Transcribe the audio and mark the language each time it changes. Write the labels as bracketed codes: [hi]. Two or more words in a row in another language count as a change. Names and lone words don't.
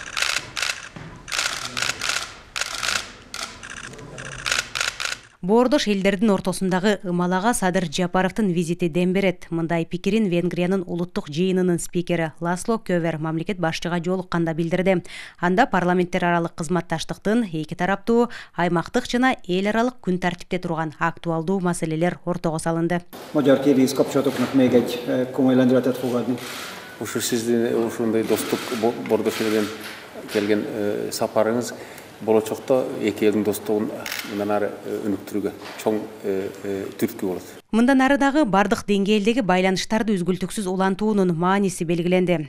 [ky] Боордош элдердин ортосундагы ымалага Садыр Жапаровдун визити дем берет. Мындай пикирин Венгриянын улуттук жыйынынын спикери Ласло Кövер мамлекет башчыга жолукканда билдирди. Анда парламенттер аралык кызматташтыктын эки тараптуу, аймактык жана эл аралык күн тартипте турган актуалдуу маселелер ортого салынды. [hu] Magyar-kirgiz kapcsolatoknak még egy komoly lendületet fog adni. [ky] Ушу сиздин ушундай достук Боордош элден келген сапарыңыз болочокто эки элдин достугун мындан ары өнүктүрүүгө чоң түрткү болот. Мындан ары дагы бардык деңгээлдеги байланыштарды үзгүлтүксүз улантуунун мааниси белгиленди.